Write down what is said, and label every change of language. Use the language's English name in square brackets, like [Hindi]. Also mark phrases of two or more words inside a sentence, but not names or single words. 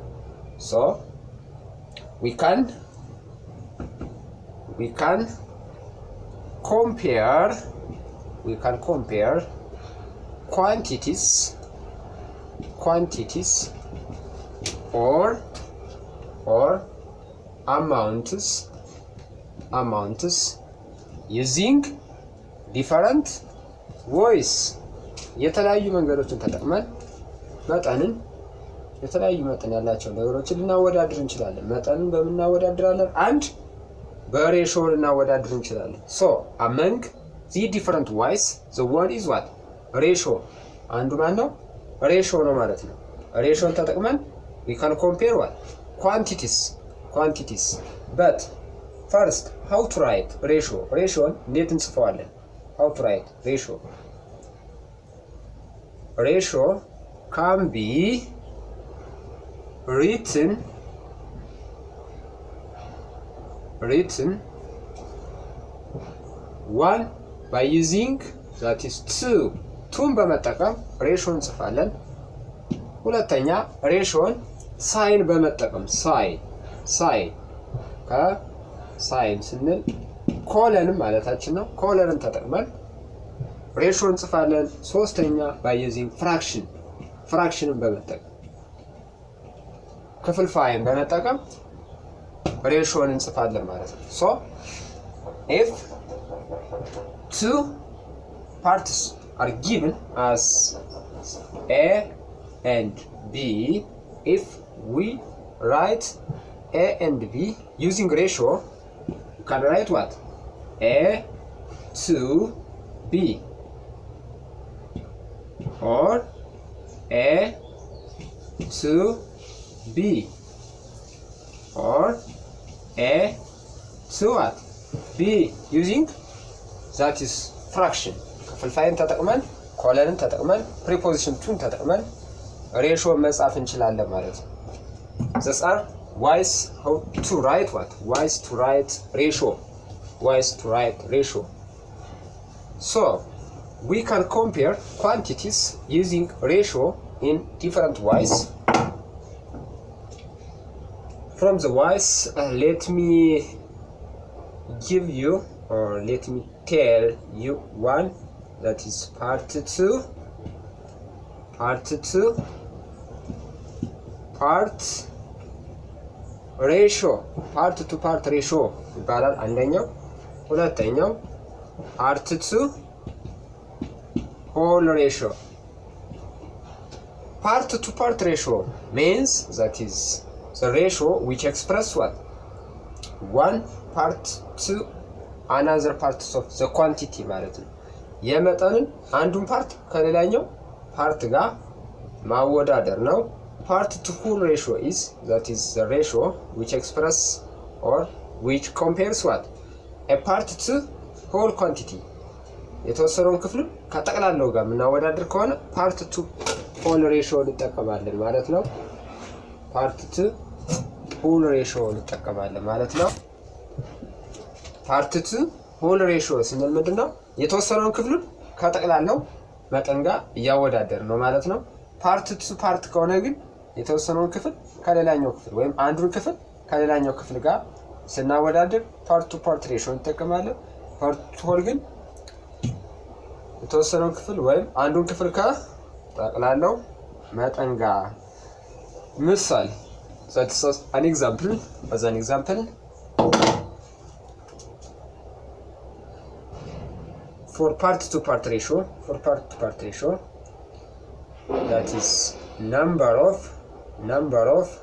[English] So we can compare quantities or amounts using different [Amharic] ways የተለያዩ መንገዶችን ተጠቅመን መጠንን የተለያዩ መጠን ያላቸው ነገሮችን ልናወዳድር እንችላለን። መጠንን በምናወዳድራለን አንድ በሬሾ ልናወዳድር እንችላለን። [English] so among the different ways the one is what ratio [Amharic] አንዱ ማን ነው? ሬሾ ነው ማለት ነው። ሬሾን ተጠቅመን [English] we can compare what quantities but first how to write [Amharic] ሬሾን እንዴት እንጽፈዋለን? [English] how to write ratio can be written one by using that is [Amharic] ቱን በመጠቀም ሬሾን እንጽፋለን። ሁለተኛ ሬሾን ሳይን በመጠቀም ሳይን ከሳይን ስንል ኮለንም ማለታችን ነው። ኮለንን ተጠቅመን ሬሾን እንጽፋለን። ሶስተኛ [English] by using [Amharic] ፍራክሽንን በመጠቀም ክፍልፋይን በመጠቀም ሬሾን እንጽፋለን ማለት ነው። [English] so if two parts are given as A and B, if we write A and B using ratio, you can write what? A to B or A to B or A to what? B using that is fraction. [Amharic] ክፍልፋይን ተጠቅመን ኮለንን ተጠቅመን ፕሪፖዚሽን ቱን ተጠቅመን ሬሾን መጻፍ እንችላለን ማለት ነው። [English] these are ways how to write what? ways to write ratio. So we can compare quantities using ratio in different ways. From the ways let me give you or let me tell you one, that is part 2 ratio [Amharic] ይባላል አንደኛው። ሁለተኛው [English] part 2 whole ratio. part ratio means that is the ratio which express what? one part to another part of the quantity [Amharic] ማለት ነው። የመጠንን አንዱን ፓርት ከሌላኛው ፓርት ጋር ማወዳደር ነው። [English] part 2 whole ratio is that is the ratio which express or which compares what? a part 2 whole quantity. [Amharic] የተወሰነውን ክፍል ከጠቅላላው ጋር የምናወዳደር ከሆነ [English] part 2 whole ratio [Amharic] እንጠቀማለን ማለት ነው። [English] part 2 whole ratio [Amharic] እንጠቀማለን ማለት ነው። [English] part 2 whole ratio [Amharic] ስንል ምንድነው? የተወሰነውን ክፍል ከጠቅላላው መጠን ጋር እያወዳደር ነው ማለት ነው። [English] part 2 [Amharic] ፓርት ከሆነ ግን የተወሰነውን ክፍል ከሌላኛው ክፍል ወይም አንዱን ክፍል ከሌላኛው ክፍል ጋር ስናወዳደር [English] part ratio [Amharic] እንጠቀማለን። [English] part whole [Amharic] ግን የተወሰነውን ክፍል ወይም አንዱን ክፍል ከጠቅላላው መጠን ጋር ምሳሌ [English] that's an example for part to part ratio that is number of